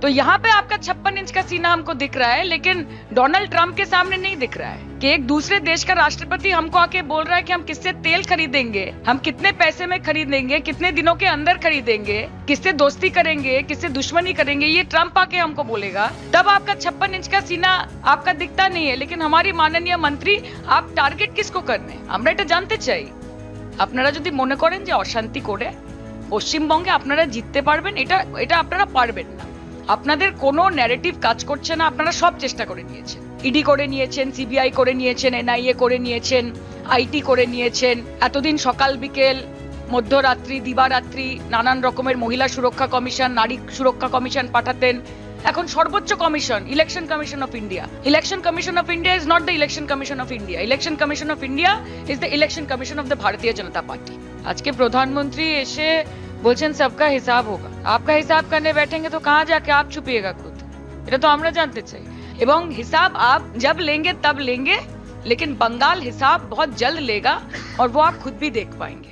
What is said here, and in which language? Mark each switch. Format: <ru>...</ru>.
<hi>तो यहाँ पे आपका 56 इंच का सीना हमको दिख रहा है, लेकिन डोनाल्ड ट्रंप के सामने नहीं दिख रहा है कि एक दूसरे देश का राष्ट्रपति हमको आके बोल रहा है कि हम किससे तेल खरीदेंगे, हम कितने पैसे में खरीदेंगे, कितने दिनों के अंदर खरीदेंगे, किससे दोस्ती करेंगे, किससे दुश्मनी करेंगे, ये ट्रंप आके हमको बोलेगा। तब आपका 56 इंच का सीना आपका दिखता नहीं है। लेकिन हमारी माननीय मंत्री, आप टार्गेट किसको करने,</hi> <bn>আমরা এটা জানতে চাই। আপনারা যদি মনে করেন যে অশান্তি করে পশ্চিমবঙ্গে আপনারা জিততে পারবেন, এটা আপনারা পারবেন না। আপনাদের কোনো ন্যারেটিভ কাজ করছে না। আপনারা সব চেষ্টা করে নিয়েছেন, ইডি করে নিয়েছেন, সিবিআই করে নিয়েছেন, এনআইএ করে নিয়েছেন, আইটি করে নিয়েছেন। এতদিন সকাল বিকেল মধ্যরাত্রি দিবারাত্রি নানান রকমের মহিলা সুরক্ষা কমিশন, নারী সুরক্ষা কমিশন পাঠাতেন। এখন সর্বোচ্চ commission,</bn> <en>Election commission of India. Election commission of India is not the election commission of India. Election commission of India is the election commission of the Bharatiya Janata party.</en> <bn>আজকে প্রধানমন্ত্রী এসে বলছেন</bn> <hi>सबका हिसाब होगा। आपका हिसाब करने बैठेंगे तो कहाँ जाके आप छुपिएगा खुद,</hi> <bn>এটা তো আমরা জানতে চাই।</bn> <hi>এবং हिसाब आप जब लेंगे तब लेंगे, लेकिन बंगाल हिसाब बहुत जल्द लेगा और वो आप खुद भी देख पाएंगे।</hi>